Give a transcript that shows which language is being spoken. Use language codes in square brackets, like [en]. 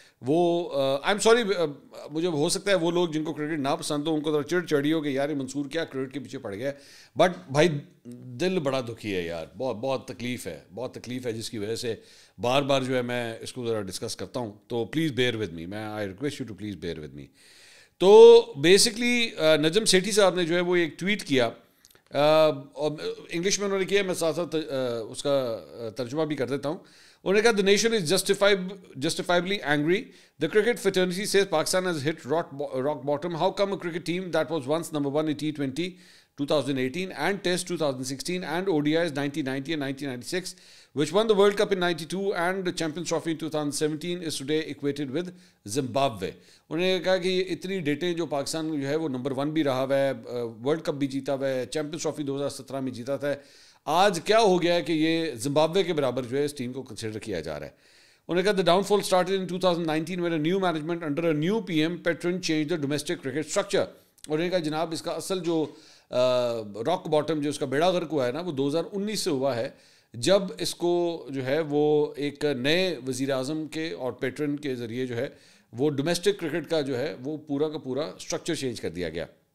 [ur] وہ I am sorry, مجھے ہو سکتا ہے وہ لوگ جن کو کرکٹ نہ پسند ہو ان کو ذرا چڑ چڑھی ہو کہ یار یہ منصور کیا کرکٹ کے پیچھے پڑ گیا ہے، بٹ بھائی دل بڑا دکھی ہے یار، بہت بہت تکلیف ہے جس کی وجہ سے بار بار جو ہے میں اس کو ذرا ڈسکس کرتا ہوں. تو [en] please bear with me, [ur] میں [en] I request you to please bear with me. [ur] تو بیسکلی نجم سیٹھی صاحب نے جو ہے وہ ایک ٹویٹ کیا، انگلش میں انہوں نے کیا، میں ساتھ ساتھ اس کا ترجمہ بھی کر دیتا ہوں. انہوں نے کہا [en] the nation is justifiably angry. The cricket fraternity says Pakistan has hit rock bottom. How come a cricket team that was once number one in T20 2018 and Test 2016 and ODIs 1990 and 1996, which won the World Cup in 92 and the Champions Trophy in 2017, is today equated with Zimbabwe. [ur] انہوں نے کہا کہ اتنی ڈیٹیں جو پاکستان جو ہے وہ number one بھی رہا ہوا ہے، ورلڈ کپ بھی جیتا ہوا ہے، چیمپئنس ٹرافی 2017 میں جیتا تھا، آج کیا ہو گیا ہے کہ یہ زمبابوے کے برابر جو ہے اس ٹیم کو کنسیڈر کیا جا رہا ہے. انہوں نے کہا [en] the downfall started in 2019 when a new management under a new PM Petron changed the domestic cricket structure. [ur] انہوں نے کہا جناب اس کا اصل جو راک باٹم جو اس کا بیڑا غرق ہوا ہے نا وہ 2019 سے ہوا ہے، جب اس کو جو ہے وہ ایک نئے وزیر اعظم کے اور پیٹرن کے ذریعے جو ہے وہ ڈومیسٹک کرکٹ کا جو ہے وہ پورا کا پورا اسٹرکچر چینج کر دیا گیا.